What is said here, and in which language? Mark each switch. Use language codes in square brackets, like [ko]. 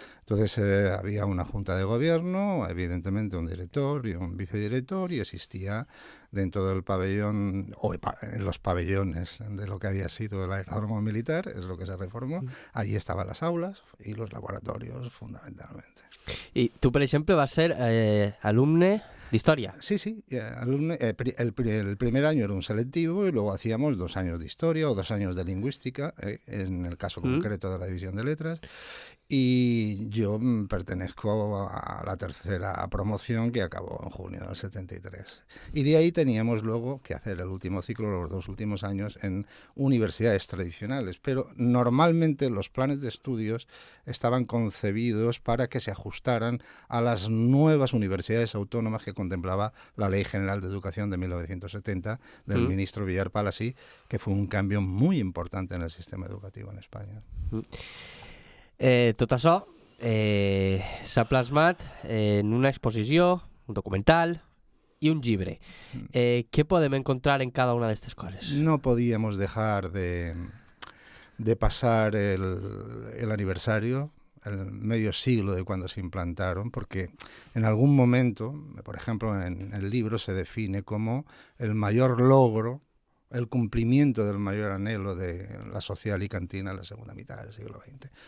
[es] Entonces había una junta de gobierno, evidentemente un director y un vicedirector, y existía dentro del pabellón, o en los pabellones de lo que había sido el aeródromo militar, es lo que se reformó, allí estaban las aulas y los laboratorios fundamentalmente. [ca] I tu, per exemple, vas ser alumne d'història. [es] Sí, alumne, el primer año era un selectivo y luego hacíamos 2 años de historia o 2 años de lingüística, en el caso concreto de la división de letras. Y yo pertenezco a la tercera promoción que acabó en junio del 73. Y de ahí teníamos luego que hacer el último ciclo, los 2 últimos años, en universidades tradicionales. Pero normalmente los planes de estudios estaban concebidos para que se ajustaran a las nuevas universidades autónomas que contemplaba la Ley General de Educación de 1970 del ministro Villar Palasí, que fue un cambio muy importante en el sistema educativo en España. [ca] Tot això s'ha plasmat en una exposició, un documental y un llibre. [es] ¿Qué podemos encontrar en cada una de estas cosas? No podíamos dejar de pasar el aniversario, el medio siglo de cuando se implantaron, porque en algún momento, por ejemplo, en el libro se define como el mayor logro, el cumplimiento del mayor anhelo de la sociedad alicantina en la segunda mitad del siglo XX.